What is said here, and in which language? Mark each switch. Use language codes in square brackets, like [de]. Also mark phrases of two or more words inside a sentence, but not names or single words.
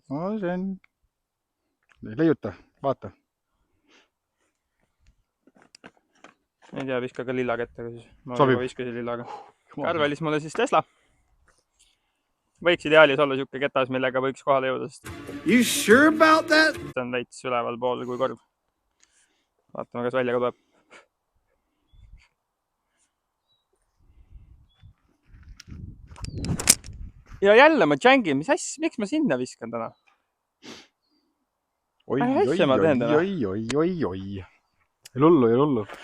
[et] No see on... Leiuta, vaata. Ei tea, viska ka lilla kettega siis. Ma Sobib. viskasin lillaga. Karl valis mulle siis Tesla. Võiks ideaalis olla siuke ketas, millega võiks kohale jõuda, sest [en] You sure about that? [et] see on veits üleval pool kui korv. Vaatame, kas välja ka tuleb. Ja jälle ma džängin, mis asja, miks ma sinna viskan täna? Oi. Lullu.